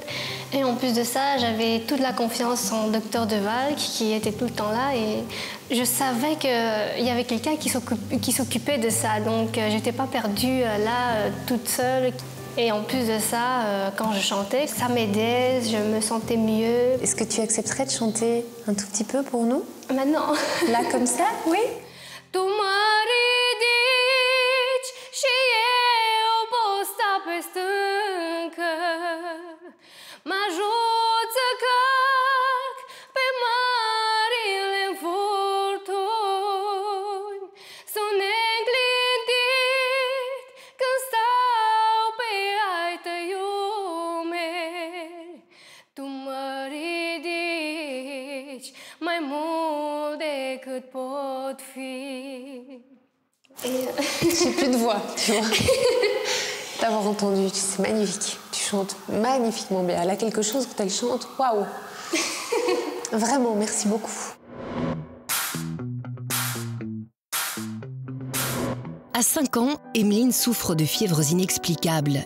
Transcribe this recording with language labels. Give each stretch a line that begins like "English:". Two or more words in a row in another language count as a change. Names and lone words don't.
French: Et en plus de ça, j'avais toute la confiance en Dr Deval qui était tout le temps là et je savais qu'il y avait quelqu'un qui s'occupait de ça. Donc j'étais pas perdue là toute seule. Et en plus de ça, quand je chantais, ça m'aidait, je me sentais mieux. Est-ce que tu accepterais de chanter un tout petit peu pour nous? Maintenant. Là comme ça? Oui.
Romanian: Și eu pot sta pe stâncă, mă ajut să cac pe marile furtuni. Sunt neclintit când stau pe ai tăi umeri. Tu mă ridici mai mult decât pot fi.
French: J'ai plus de voix, tu vois. T'avoir entendu, c'est magnifique. Tu chantes magnifiquement bien. Elle a quelque chose quand elle chante, waouh. Vraiment, merci beaucoup. À 5 ans, Emeline souffre de fièvres inexplicables.